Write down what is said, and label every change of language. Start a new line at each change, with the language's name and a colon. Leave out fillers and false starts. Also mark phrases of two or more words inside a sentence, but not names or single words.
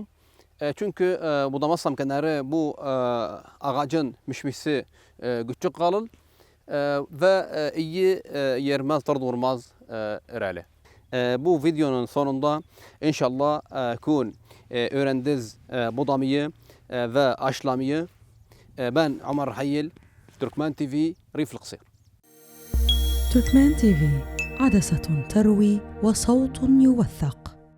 Turkish: Çünkü budamazsam kenarı bu ağacın mişmişi küçük kalır ve iyi yermez, tar durmaz herhalde. Bu videonun sonunda inşallah öğrendiniz budamayı ve aşlamayı. Ben Ömer Hayil, Türkmen TV,
Arabic: ريف القصير. تركمان تيفي عدسة تروي وصوت يوثق.